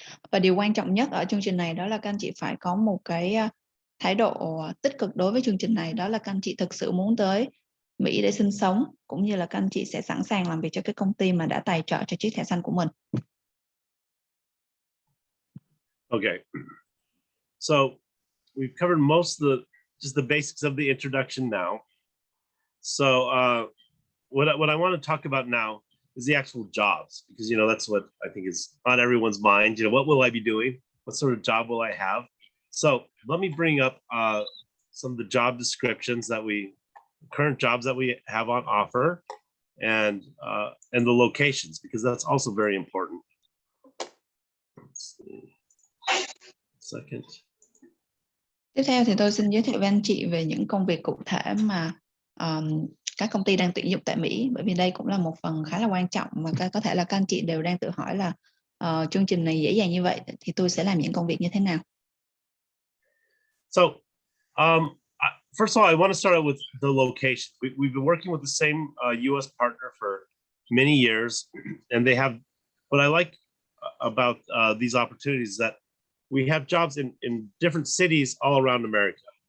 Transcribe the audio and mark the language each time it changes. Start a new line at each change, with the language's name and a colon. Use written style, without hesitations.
Vietnamese: Và điều quan trọng nhất ở chương trình này đó là các anh chị phải có một cái thái độ tích cực đối với chương trình này, đó là các anh chị thực sự muốn tới Mỹ để sinh sống, cũng như là các anh chị sẽ sẵn sàng làm việc cho cái công ty mà đã tài trợ cho chiếc thẻ xanh của mình.
English: Okay, so we've covered just the basics of the introduction now. So what I want to talk about now is the actual jobs, because that's what I think is on everyone's mind. What will I be doing? What sort of job will I have? So let me bring up some of the job descriptions current jobs that we have on offer, and the locations, because that's also very important. Let's see. Second.
Vietnamese: Tiếp theo thì tôi xin giới thiệu với anh chị về những công việc cụ thể mà các công ty đang tuyển dụng tại Mỹ, bởi vì đây cũng là một phần khá là quan trọng mà có thể là các anh chị đều đang tự hỏi là chương trình này dễ dàng như vậy thì tôi sẽ làm những công việc như thế nào.
English: So first of all, I want to start out with the location. We've been working with the same U.S. partner for many years, and they have. What I like about these opportunities is that we have jobs in different cities all around America.